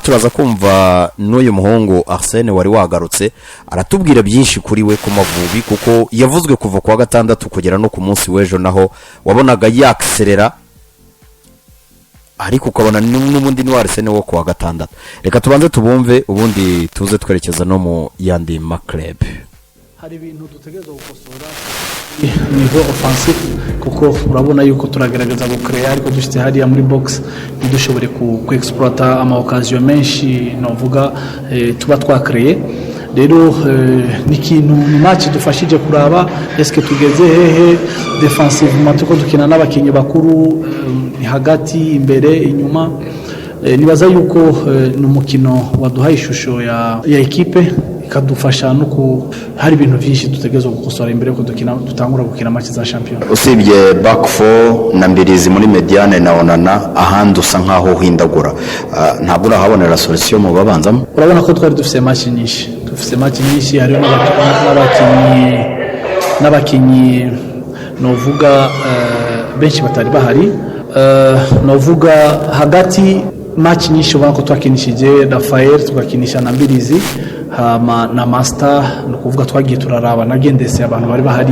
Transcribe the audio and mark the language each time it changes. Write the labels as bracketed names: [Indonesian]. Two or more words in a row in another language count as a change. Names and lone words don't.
[Kinyarwanda] turaza kumva n'uyu muhungu Arsene wari wagarutse aratubwira byinshi kuri we ku Mavubi kuko yavuzwe kuva kwa gatandatu kugera no ku munsi w'ejo naho wabonaga yakserera ariko ukabona n'ubundi ni Arsene wo kwa gatandatu reka tubanze tubumve ubundi tuze twerekeza no mu yandi maklub [Rundi] hari ibintu dutegereza gukosora nivo offensive kuko urabona yuko turagerageza gukreya ariko dushite hariya muri box ntidushobore ku exploiter ama occasion menshi novuga tuba twakreye rero n'ikintu match dufashije kuraba eske tugeze hehe defensivement tuko dukina n'abakinyi bakuru hagati imbere inyuma nibaza yuko n'umukino waduhaye ishusho ya equipe ikadufasha no hari ibintu byinshi dutegerezwa gukosora imbere ko dutangura gukina match za champion. [Kinyarwanda] Usibye [English] back four [Kinyarwanda] na Mbirizi muri mediane na Onana ahandi usa nkaho uhindagura, ntabwo urahabonera solution mu babanzamo. [Rundi] Urabona ko twari dufite match nyinshi hariho n'abakinyi novuga benshi batari bahari, novuga hagati match nyinshi ubona ko twakinishije Rafael tugakinisha na Mbirizi na Master, no kuvuga twagiye turaraba nagendese abantu bari bahari.